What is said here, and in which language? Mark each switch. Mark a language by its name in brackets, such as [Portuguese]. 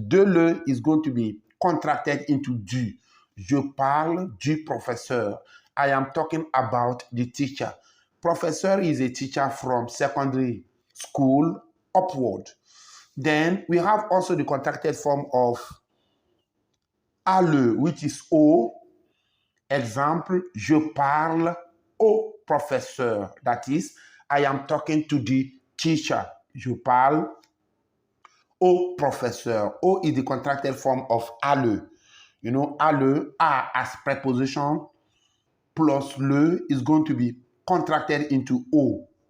[English] De le is going to be contracted into du. [French] Je parle du professeur. [English] I am talking about the teacher. Professor is a teacher from secondary school upward. Then we have also the contracted form of le, which is au. [French] Exemple, je parle au professeur. [English] That is, I am talking to the teacher. [French] Je parle au professeur. [English] Au is the contracted form of le. You know, le, a as preposition plus le is going to be contracted into o.